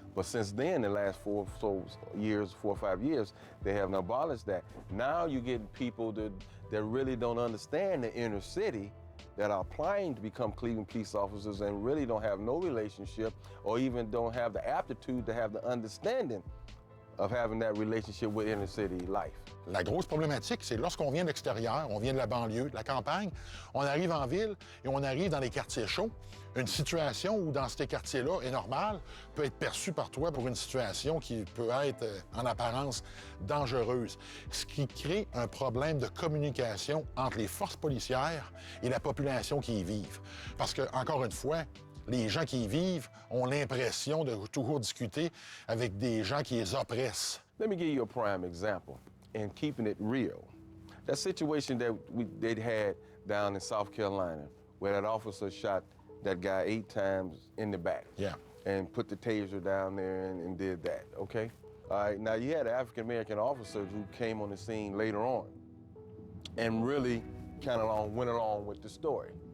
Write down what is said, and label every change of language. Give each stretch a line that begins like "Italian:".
English: But since then, the last 4 or 5 years, they have abolished that. Now you get people that really don't understand the inner city that are applying to become Cleveland police officers and really don't have no relationship or even don't have the aptitude to have the understanding of having that relationship with inner city life.
French: La grosse problématique, c'est lorsqu'on vient de l'extérieur, on vient de la banlieue, de la campagne, on arrive en ville et on arrive dans les quartiers chauds. Une situation où, dans ces quartiers-là, est normale, peut être perçue par toi pour une situation qui peut être, en apparence, dangereuse. Ce qui crée un problème de communication entre les forces policières et la population qui y vivent. Parce que, encore une fois, les gens qui y vivent ont l'impression de toujours discuter avec des gens qui les oppressent.
English: Let me give you a prime example, and keeping it real. That situation that they'd had down in South Carolina, where that officer shot that guy 8 times in the back. Yeah. And put the taser down there and did that, okay? All right, now you had an African-American officer who came on the scene later on and really kind of went along with the story.